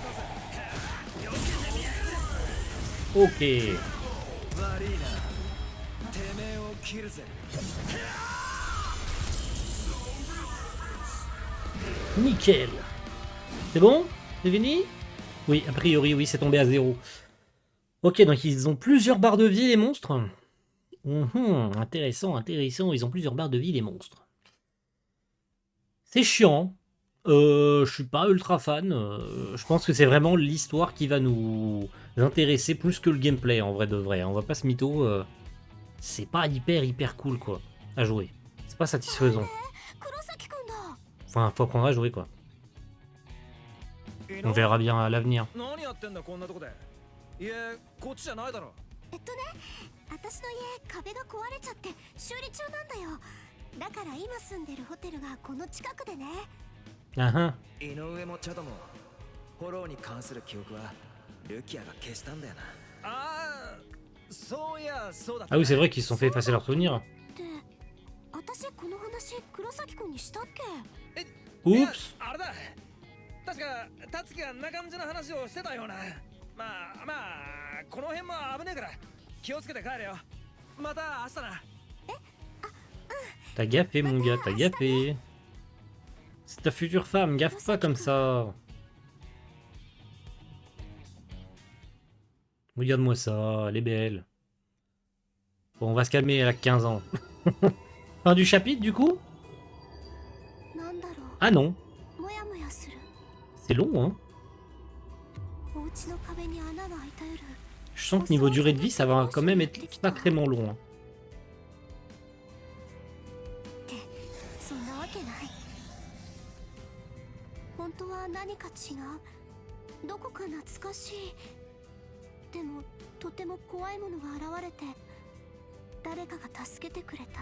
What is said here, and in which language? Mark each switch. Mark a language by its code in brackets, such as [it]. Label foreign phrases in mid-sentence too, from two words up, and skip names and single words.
[fr] Ok. [ja] てめえを切るぜ。 [fr] Nickel. C'est bon? C'est fini? Oui, a priori, oui, c'est tombé à 0. Ok, donc ils ont plusieurs barres de vie, les monstres. Intéressant, intéressant. Ils ont plusieurs barres de vie, les monstres. C'est chiant. Je suis pas ultra fan. Je pense que c'est vraiment l'histoire qui va nous intéresser plus que le gameplay, en vrai de vrai. On va pas se mytho. C'est pas hyper cool, quoi, à jouer. C'est pas satisfaisant. Enfin, faut apprendre à jouer, quoi. On verra bien à l'avenir. [ja] 何やってんだこんなとこで。いえ、こっちじゃないだろ。私の家壁が壊れちゃって修理中なんだよ。だから今住んでるホテルがこの近くでね。 [fr] Ah, [ja] 井上もチャドもフォローに関する記憶はルキアが消したんだよな。ああ、そういやそうだった。 [fr] ah oui, c'est vrai qu'ils se sont fait effacer leurs souvenirs. [ja] で、私この話黒崎くんにしたっけ？ [fr] Oups. [ja] あれだ。確か達樹がんな感じの話をしてたような。まあこの辺も危ねえから気をつけて帰れよ。また明日な。 [fr] T'as gaffé, mon gars, t'as gaffé. C'est ta future femme, gaffe pas comme ça. Regarde-moi ça, elle est belle. Bon, on va se calmer, elle a 15 ans. Fin du chapitre, du coup? [ja] なんだろ [fr] Ah non, [ja] う。もやもやする。 [fr] c'est long, hein. [ja] お家の壁に穴が開いた夜。 [fr] Je sens que niveau durée de vie, ça va quand même être sacrément long. Hein. [ja] そんなわけない。本当は何か違う。どこか懐かしい。でもとても怖いものが現れて、誰かが助けてくれた。